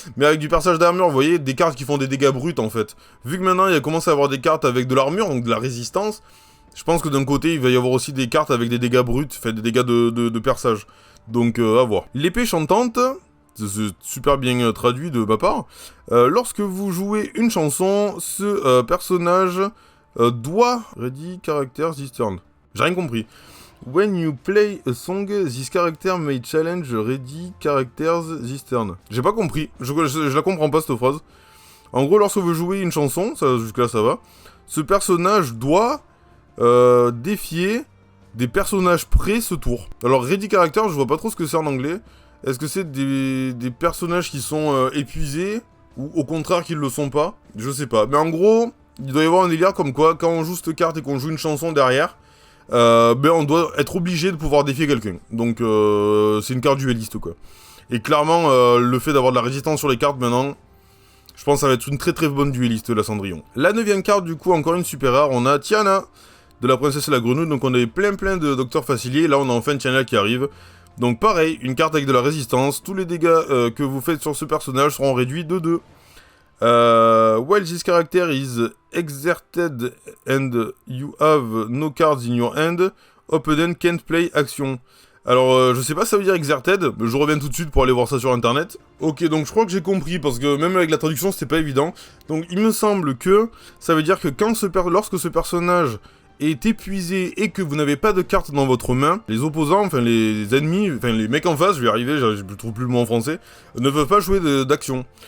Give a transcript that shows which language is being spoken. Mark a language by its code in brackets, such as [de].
[fr] Mais avec du perçage d'armure, vous voyez, des cartes qui font des dégâts bruts, en fait. Vu que maintenant, il a commencé à avoir des cartes avec de l'armure, donc de la résistance, je pense que d'un côté, il va y avoir aussi des cartes avec des dégâts bruts, fait des dégâts de perçage. Donc, à voir. L'épée chantante, c'est super bien traduit de ma part. Lorsque vous jouez une chanson, ce personnage doit... [en] Ready, character, this turn. [fr] J'ai rien compris. [en] When you play a song, this character may challenge ready characters this turn. [fr] J'ai pas compris, je la comprends pas cette phrase. En gros, lorsque vous jouez une chanson, jusque-là ça va, ce personnage doit défier des personnages prêts ce tour. Alors ready character, je vois pas trop ce que c'est en anglais. Est-ce que c'est des personnages qui sont épuisés, ou au contraire qu'ils le sont pas? Je sais pas. Mais en gros, il doit y avoir un délire comme quoi, quand on joue cette carte et qu'on joue une chanson derrière... ben on doit être obligé de pouvoir défier quelqu'un. Donc c'est une carte dueliste quoi. Et clairement le fait d'avoir de la résistance sur les cartes maintenant, je pense que ça va être une très très bonne dueliste la Cendrillon. La 9ème carte du coup, encore une super rare, on a Tiana de la princesse et la grenouille. Donc on avait plein de docteurs faciliers, là on a enfin Tiana qui arrive. Donc pareil, une carte avec de la résistance, tous les dégâts que vous faites sur ce personnage seront réduits de 2. [en] While this character is exerted and you have no cards in your hand, opponent can't play action. [fr] Alors, je sais pas si ça veut dire exerted, mais je reviens tout de suite pour aller voir ça sur internet. Ok, donc je crois que j'ai compris, parce que même avec la traduction, c'était pas évident. Donc, il me semble que ça veut dire que lorsque ce personnage est épuisé et que vous n'avez pas de cartes dans votre main, les opposants, enfin les ennemis, enfin les mecs en face, je vais y arriver, je trouve plus le mot en français, ne peuvent pas jouer d'action.